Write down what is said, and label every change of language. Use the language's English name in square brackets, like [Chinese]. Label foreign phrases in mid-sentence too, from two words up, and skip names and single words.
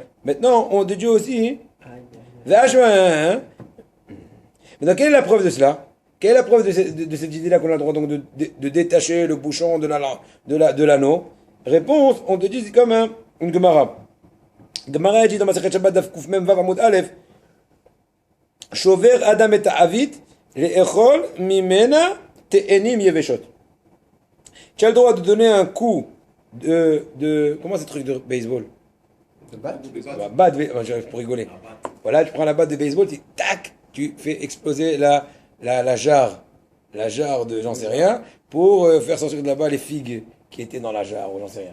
[French] Maintenant, on te dit aussi. Hein? Maintenant, quelle est la preuve de cela? Quelle est la preuve de cette idée-là qu'on a le droit donc de détacher le bouchon de l'anneau? Réponse, on te dit, c'est comme une Gemara. [Hebrew] Gemara [French] dit dans [Hebrew] מסכת שבת דף קוף מם וו עמוד אלף. שובר אדם את חבית לאכול ממנה תאנים יבשות. [French] Tu as le droit de donner un coup comment c'est le truc de baseball? De batte? Pour rigoler. Voilà, tu prends la batte de baseball, tac, tu fais exploser la jarre de j'en sais rien, pour faire sortir de là-bas les figues qui étaient dans la jarre, ou j'en sais rien.